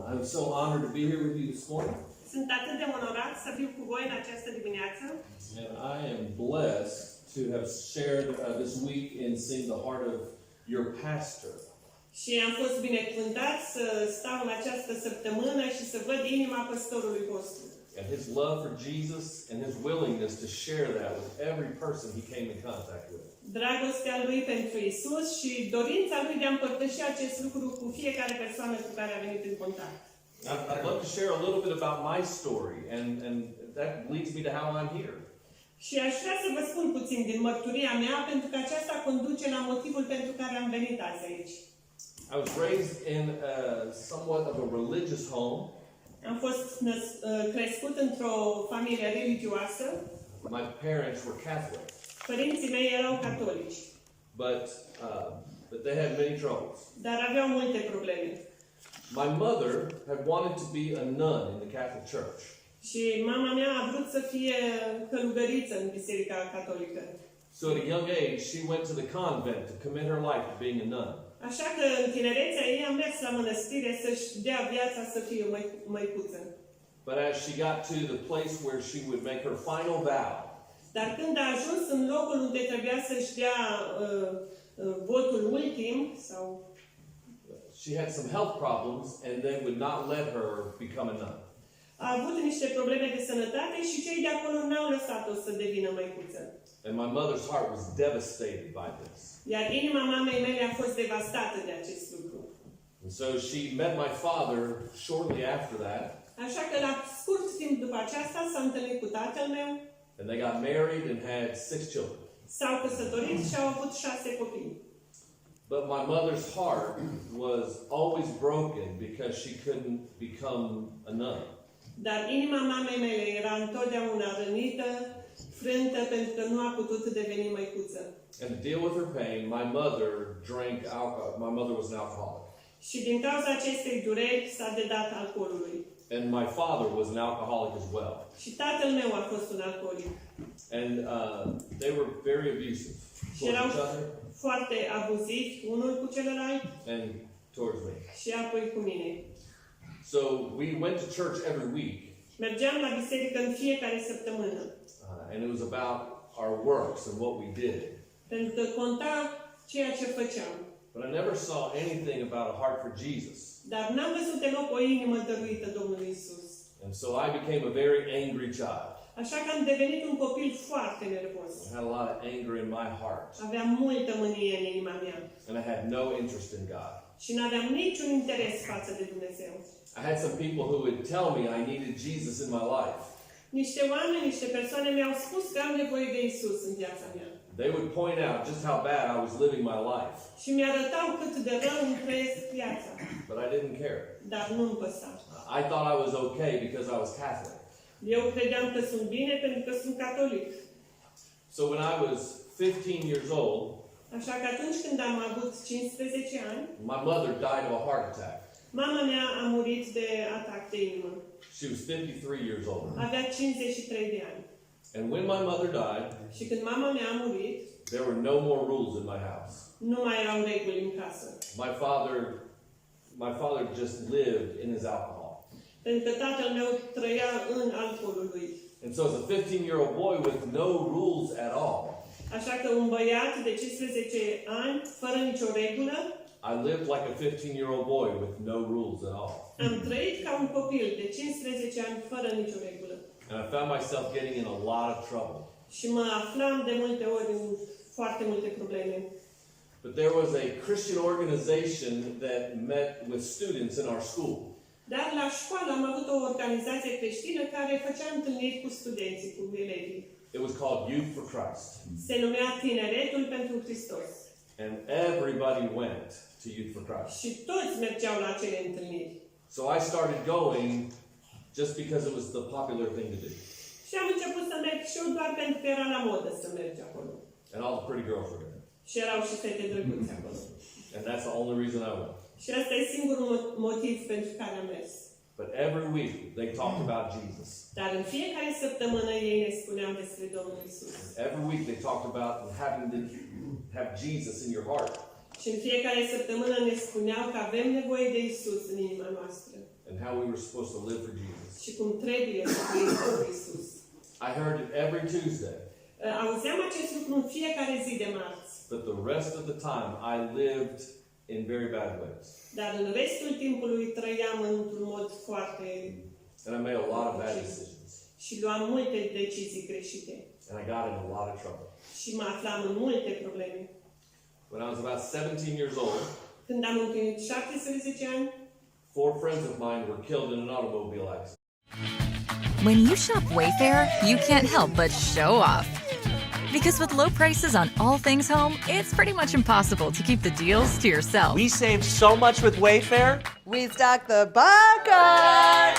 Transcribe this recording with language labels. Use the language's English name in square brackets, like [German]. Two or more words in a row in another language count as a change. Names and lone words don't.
[English] I'm so honored to be here with you this morning. [Romanian] Sunt atât de onorat să fiu cu voi în această dimineață. [English] And I am blessed to have shared this week in seeing the heart of your pastor. [Romanian] Și am fost binecuvântat să stau în această săptămână și să văd inima păstorului vostru. [English] And his love for Jesus and his willingness to share that with every person he came in contact with. [Romanian] Dragostea lui pentru Isus și dorința lui de a împărtăși acest lucru cu fiecare persoană cu care a venit în contact. [English] I'd love to share a little bit about my story, and that leads me to how I'm here. [Romanian] Și aș vrea să vă spun puțin din mărturia mea, pentru că aceasta conduce la motivul pentru care am venit azi aici. [English] I was raised in somewhat of a religious home. [Romanian] Am fost crescut într-o familie religioasă. [English] My parents were Catholic, [Romanian] Părinții mei erau catolici, [English] but they had many troubles. [Romanian] dar aveau multe probleme. [English] My mother had wanted to be a nun in the Catholic Church. [Romanian] Și mama mea a vrut să fie călugăriță în Biserica Catolică. [English] So at a young age, she went to the convent to commit her life to being a nun. [Romanian] Așa că în tinerețea ei a mers la mănăstire să-și dea viața să fie măicuță. [English] But as she got to the place where she would make her final vow, [Romanian] Dar când a ajuns în locul unde trebuia să-și dea votul ultim, sau [English] she had some health problems and they would not let her become a nun. [Romanian] a avut niște probleme de sănătate și cei de acolo n-au lăsat-o să devină măicuță. [English] And my mother's heart was devastated by this. [Romanian] Iar inima mamei mele a fost devastată de acest lucru. [English] And so she met my father shortly after that, [Romanian] Așa că la scurt timp după aceasta s-a întâlnit cu tatăl meu, [English] and they got married and had 6 children. [Romanian] s-au căsătorit și au avut 6 copii. [English] But my mother's heart was always broken because she couldn't become a nun. [Romanian] Dar inima mamei mele era întotdeauna rănită, frântă, pentru că nu a putut deveni măicuță. [English] And to deal with her pain, my mother drank alcohol. My mother was an alcoholic. [Romanian] Și din cauza acestei dureri s-a dedat alcoolului. [English] And my father was an alcoholic as well. [Romanian] Și tatăl meu a fost un alcoolic. [English] And they were very abusive [Romanian] Și [English] towards [Romanian] erau [English] each other [Romanian] foarte abuzivi unul cu celălalt [English] and towards me. [Romanian] și apoi cu mine. [English] So we went to church every week, [Romanian] Mergeam la biserică în fiecare săptămână. [English] and it was about our works and what we did. [Romanian] Pentru că conta ceea ce făceam. [English] But I never saw anything about a heart for Jesus. [Romanian] Dar n-am văzut deloc o inimă dăruită Domnului Isus. [English] And so I became a very angry child. [Romanian] Așa că am devenit un copil foarte nervos. [English] I had a lot of anger in my heart. [Romanian] Aveam multă mânie în inima mea. [English] And I had no interest in God. [Romanian] Și n-aveam niciun interes față de Dumnezeu. [English] I had some people who would tell me I needed Jesus in my life. [Romanian] Niște oameni, niște persoane mi-au spus că am nevoie de Isus în viața mea. [English] They would point out just how bad I was living my life. [Romanian] Și mi-arătau cât de rău îmi trăiesc viața. [English] But I didn't care. [Romanian] Dar nu-mi păsa. [English] I thought I was okay because I was Catholic. [Romanian] Eu credeam că sunt bine pentru că sunt catolic. [English] So when I was 15 years old, [Romanian] Așa că atunci când am avut 15 ani, [English] my mother died of a heart attack. [Romanian] mama mea a murit de atac de inimă. [English] She was 53 years old. [Romanian] Avea 53 de ani. [English] And when my mother died, [Romanian] Și când mama mea a murit, [English] there were no more rules in my house. [Romanian] nu mai erau reguli în casă. [English] My father just lived in his alcohol. [Romanian] Pentru că tatăl meu trăia în alcoolul lui. [English] And so as a 15-year-old boy with no rules at all, [Romanian] Așa că un băiat de 15 ani, fără nicio regulă, [English] I lived like a 15-year-old boy with no rules at all. [Romanian] am trăit ca un copil de 15 ani, fără nicio regulă. [English] And I found myself getting in a lot of trouble. [Romanian] Și mă aflam de multe ori în foarte multe probleme. [English] But there was a Christian organization that met with students in our school. [Romanian] Dar la școală am avut o organizație creștină care făcea întâlniri cu studenții, cu elevii. [English] It was called Youth for Christ. [Romanian] Se numea Tineretul pentru Hristos. [English] And everybody went to Youth for Christ. [Romanian] Și toți mergeau la acele întâlniri. [English] So I started going just because it was the popular thing to do. [Romanian] Și am început să merg și eu doar pentru că era la modă să mergi acolo. [English] And all the pretty girls were there. [Romanian] Și erau și fete drăguțe acolo. [English] And that's the only reason I went. [Romanian] Și asta e singurul motiv pentru care am mers. [English] But every week they talked about Jesus. [Romanian] Dar în fiecare săptămână ei ne spuneau despre Domnul Isus. [English] Every week they talked about having to have Jesus in your heart. [Romanian] Și în fiecare săptămână ne spuneau că avem nevoie de Isus în inima noastră. [English] And how we were supposed to live for Jesus. [Romanian] și cum trebuie să trăim pentru Isus. [English] I heard it every Tuesday, [Romanian] Auzeam acest lucru în fiecare zi de marți, [English] but the rest of the time I lived in very bad ways. [Romanian] dar în restul timpului trăiam într-un mod foarte [English] And I made a lot of bad decisions. [Romanian] și luam multe decizii greșite [English] And I got in a lot of trouble. [Romanian] și mă aflam în multe probleme. [English] When I was about 17 years old, [Romanian] Când am împlinit 17 ani, [English] 4 friends of mine were killed in an automobile accident. When you shop Wayfair, you can't help but show off. Because with low prices on all things home, it's pretty much impossible to keep the deals to yourself. We saved so much with Wayfair. We stocked the bucket!